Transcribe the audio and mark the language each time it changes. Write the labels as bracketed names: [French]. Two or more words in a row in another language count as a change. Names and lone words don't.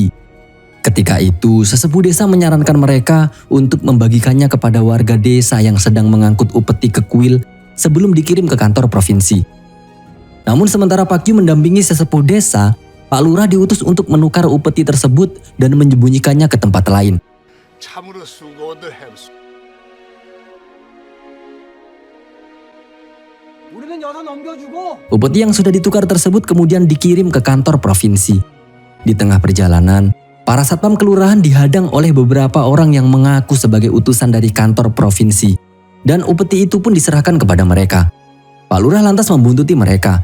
[Indonesian] Ketika itu, sesepuh desa menyarankan mereka untuk membagikannya kepada warga desa yang sedang mengangkut upeti ke kuil sebelum dikirim ke kantor provinsi. Namun sementara Pak Gyu mendampingi sesepuh desa, Pak Lurah diutus untuk menukar upeti tersebut dan menyembunyikannya ke tempat lain. [Korean] 참으로 수고들 했소. 우리는 여사 넘겨주고. [Indonesian] Upeti yang sudah ditukar tersebut kemudian dikirim ke kantor provinsi. Di tengah perjalanan, para satpam kelurahan dihadang oleh beberapa orang yang mengaku sebagai utusan dari kantor provinsi. Dan upeti itu pun diserahkan kepada mereka. Pak Lurah lantas membuntuti mereka.